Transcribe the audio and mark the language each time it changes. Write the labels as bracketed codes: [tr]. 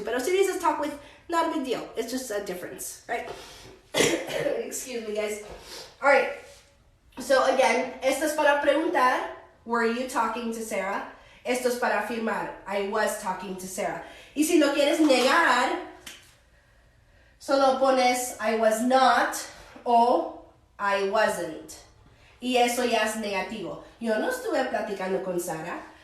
[es] Pero si dices [en] talk with, not a big deal. It's just a difference, right? Excuse me, guys. All right. [es] So again, esto es para preguntar. [en] Were you talking to Sarah? [es] Esto es para afirmar. [en] I was talking to Sarah. [es] Y si lo quieres negar, solo pones [en] I was not [es] o [en] I wasn't. [es] Y eso ya es negativo. Yo no estuve platicando con Sarah.